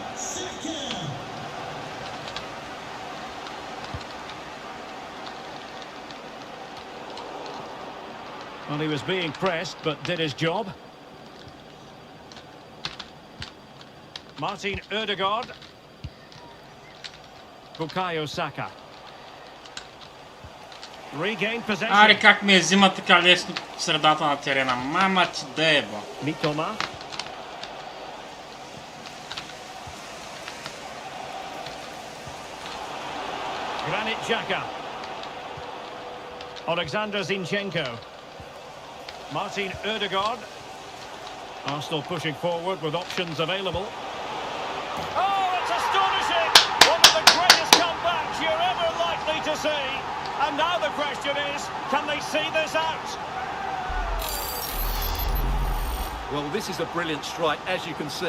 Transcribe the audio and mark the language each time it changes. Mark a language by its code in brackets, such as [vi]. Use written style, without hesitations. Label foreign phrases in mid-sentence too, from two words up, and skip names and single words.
[en] Well, he was being pressed, but did his job. Martin Ødegaard. Bukayo Saka. Regain Аре possession. [bg] как ме взима така лесно в средата на терена. Мама ти да е, бо. [en] Mitoma. Granit Xhaka. Alexander Zinchenko. Martin Ødegaard. Arsenal pushing forward with options available. Oh, it's astonishing! One of the greatest comebacks you're ever likely to see. And now the question is, can they see this out? Well, this is a brilliant strike, as you can see.